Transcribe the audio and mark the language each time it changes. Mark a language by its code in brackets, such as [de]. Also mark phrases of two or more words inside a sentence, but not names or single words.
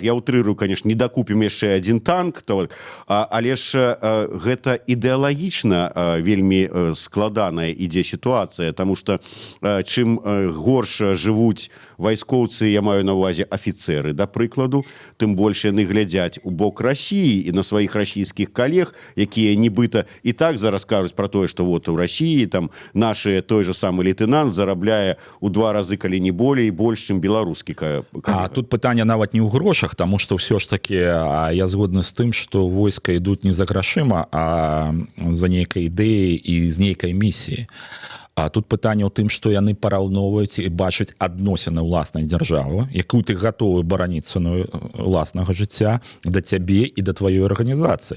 [be] я утрырую, конечно, не дакупім яшчэ адзін танк, то, але ж гэта ідэалагічна вельмі складаная ідзе сітуацыя, таму што чым горш жывуць вайскоўцы, я маю на ўвазе афіцеры, да прыкладу, тым больш яны глядзяць у бок Расіі і на сваіх расійскіх калег, якія нібыта і так зараз кажуць пра тое, што [ru] вот у России там наши, той же самый лейтенант [be] зарабляе у 2 разы, калі не болей, больш, чым беларускі калега. А тут пытанне нават не ў грошах, таму што ўсё ж таки я згодны з тым, што войска ідуць не за грашыма, а за нейкай ідэяй і з нейкай місіяй. А тут пытанне ў тым, што яны параўноўваюць і бачаць адносіны ўласнай дзяржавы, якую ты гатовы бараніць цаной уласнага жыцця да цябе і да тваёй арганізацыі.